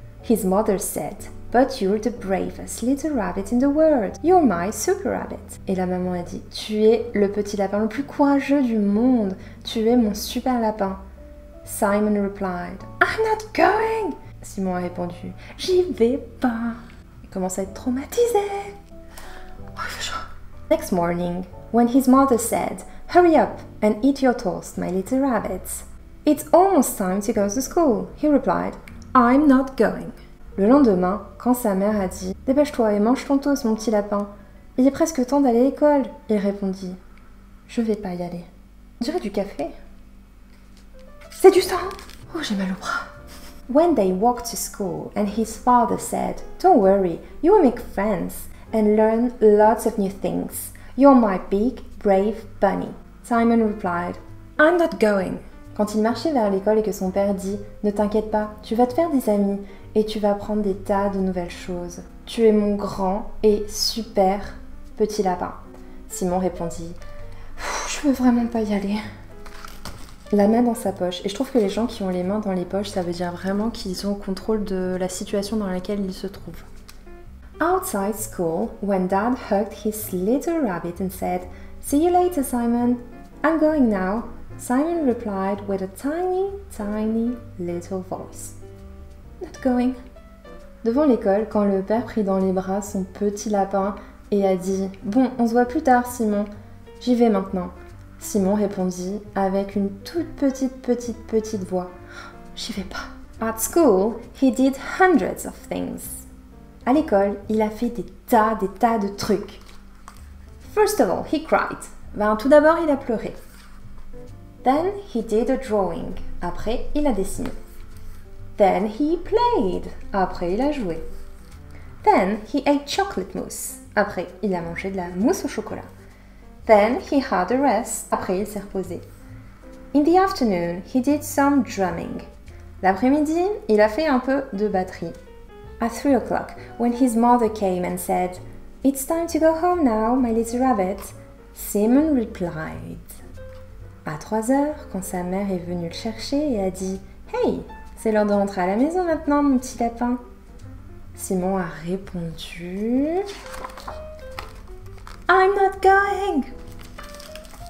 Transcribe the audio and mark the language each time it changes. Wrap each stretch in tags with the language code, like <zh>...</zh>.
<en>His mother said, But you're the bravest little rabbit in the world. You're my super rabbit.</en> <fr>Et la maman a dit, tu es le petit lapin le plus courageux du monde. Tu es mon super lapin.</fr> <en>Simon replied, I'm not going.</en> <fr>Simon a répondu, j'y vais pas. Il commence à être traumatisé. Oh, il fait chaud.</fr> <en>Next morning, when his mother said, Hurry up and eat your toast, my little rabbits. It's almost time to go to school. He replied, I'm not going.</en> <fr>Le lendemain, quand sa mère a dit, dépêche-toi et mange ton toast, mon petit lapin. Il est presque temps d'aller à l'école. Il répondit, je vais pas y aller. On dirait du café. C'est du sang. Oh, j'ai mal au bras.</fr> <en>When they walked to school and his father said, Don't worry, you will make friends and learn lots of new things. You're my big, brave bunny. Simon replied, I'm not going.</en> <fr>Quand il marchait vers l'école et que son père dit « Ne t'inquiète pas, tu vas te faire des amis et tu vas apprendre des tas de nouvelles choses. Tu es mon grand et super petit lapin. » Simon répondit « Je veux vraiment pas y aller. » La main dans sa poche. Et je trouve que les gens qui ont les mains dans les poches, ça veut dire vraiment qu'ils ont contrôle de la situation dans laquelle ils se trouvent.</fr> <en>Outside school, when Dad hugged his little rabbit and said « See you later, Simon. I'm going now. » Simon replied with a tiny, tiny little voice. Not going.</en> <fr>Devant l'école, quand le père prit dans les bras son petit lapin et a dit « Bon, on se voit plus tard, Simon. J'y vais maintenant. » Simon répondit avec une toute petite voix j'y vais pas.</fr> <en>At school, he did hundreds of things.</en> <fr>À l'école, il a fait des tas de trucs.</fr> <en>First of all, he cried.</en> <fr>Ben, tout d'abord, il a pleuré.</fr> <en>Then he did a drawing.</en> <fr>Après, il a dessiné.</fr> <en>Then he played.</en> <fr>Après, il a joué.</fr> <en>Then he ate chocolate mousse.</en> <fr>Après, il a mangé de la mousse au chocolat.</fr> <en>Then he had a rest.</en> <fr>Après, il s'est reposé.</fr> <en>In the afternoon, he did some drumming.</en> <fr>L'après-midi, il a fait un peu de batterie.</fr> <en>At 3 o'clock, when his mother came and said, "It's time to go home now, my little rabbit," Simon replied.</en> <fr>À 3 heures, quand sa mère est venue le chercher et a dit « Hey, c'est l'heure de rentrer à la maison maintenant, mon petit lapin !» Simon a répondu «</fr> <en>I'm not going !»</en>